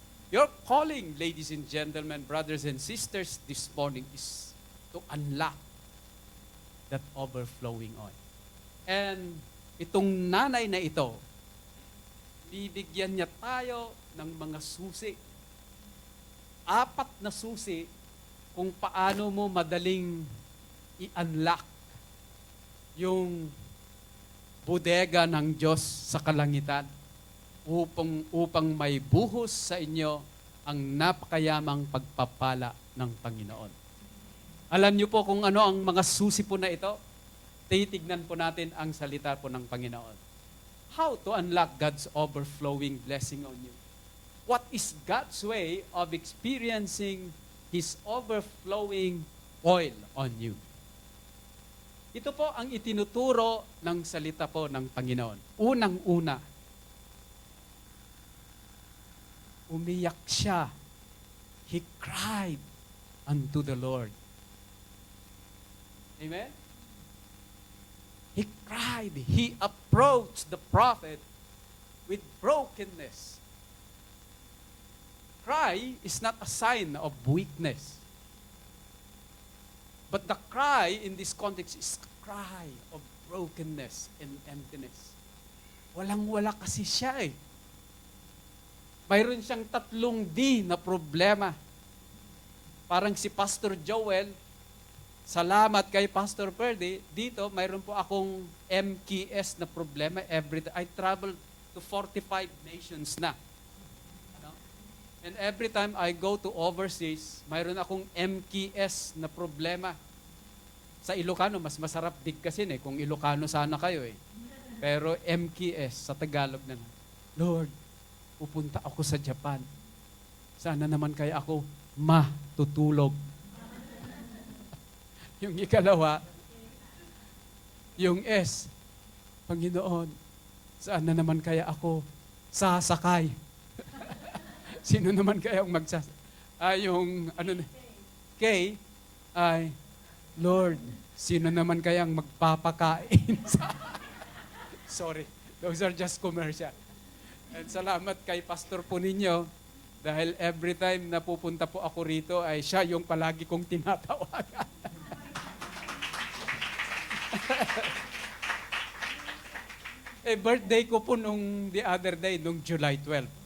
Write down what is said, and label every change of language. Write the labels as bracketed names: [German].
[English] Your calling, ladies and gentlemen, brothers and sisters, this morning is to unlock that overflowing oil. [Filipino] And itong nanay na ito, bibigyan niya tayo ng mga susi. 4 na susi kung paano mo madaling i-unlock yung bodega ng Diyos sa kalangitan upang may buhos sa inyo ang napakayamang pagpapala ng Panginoon. Alam niyo po kung ano ang mga susi po na ito? Titignan po natin ang salita po ng Panginoon. [English] How to unlock God's overflowing blessing on you? What is God's way of experiencing His overflowing oil on you? [Filipino] Ito po ang itinuturo ng salita po ng Panginoon. Unang-una, umiyak siya. [English] He cried unto the Lord. Amen? He cried. He approached the prophet with brokenness. Cry is not a sign of weakness. But the cry in this context is a cry of brokenness and emptiness. [Filipino] Walang-wala kasi siya eh. Mayroon siyang 3 D na problema. Parang si Pastor Joel, salamat kay Pastor Perdy, dito mayroon po akong MKS na problema every time. [English] I travel to 45 nations [Filipino] na. Ano? [English] And every time I go to overseas, [Filipino] mayroon akong MKS na problema. Sa Ilocano, mas masarap bigkasin eh, kung Ilocano sana kayo eh. Pero MKS, sa Tagalog na, Lord, pupunta ako sa Japan. Sana naman kaya ako matutulog. Yung ikalawa, yung S, Panginoon, saan na naman kaya ako sasakay? Sino naman kaya ang yung ano na, K, ay, Lord, sino naman kaya ang magpapakain sa... [English] Sorry, those are just commercial. [Filipino] And salamat kay pastor po ninyo, dahil every time na pupunta po ako rito, ay siya yung palagi kong tinatawagan. Birthday ko po nung [English] the other day, [Filipino] nung July 12.